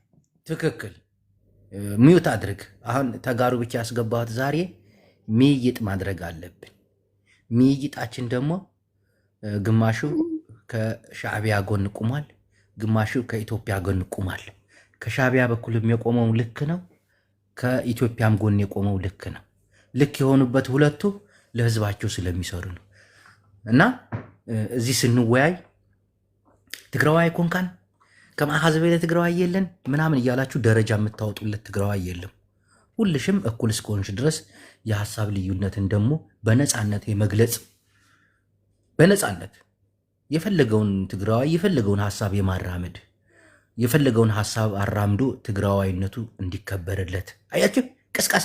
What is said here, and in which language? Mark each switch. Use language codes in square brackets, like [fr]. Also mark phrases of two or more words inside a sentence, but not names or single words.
[am] ትክክል። ሚዩት አድርግ። አሁን ተጋሩ ብቻ ያስገባሁት ዛሬ ሚይጥ ማድረግ አለብን። ሚይጣችን ደግሞ ግማሹ ከሻዕቢያ ጎን ቁሟል፣ ግማሹ ከኢትዮጵያ ጎን ቁሟል። ከሻዕቢያ በኩልም የቆመው ልክ ነው፣ ከኢትዮጵያም ጎን የቆመው ልክ ነው። ልክ የሆኑበት ሁለቱ ለህዝባቸው ስለሚሰሩ ነው እና እዚህ ስንወያይ ትግራዋይ [ti] ኮንካን ከማሐዘ በለ ትግራዋይ የለን [am] ምናምን እያላችሁ ደረጃ የምታወጡለት ትግራዋይ የለም። ሁልሽም እኩል እስከሆንሽ ድረስ የሀሳብ ልዩነትን ደግሞ በነፃነት የመግለጽ በነፃነት የፈለገውን ትግራዋይ የፈለገውን ሀሳብ የማራመድ የፈለገውን ሀሳብ አራምዶ ትግራዋይነቱ እንዲከበርለት። አያችሁ፣ ቅስቀሳ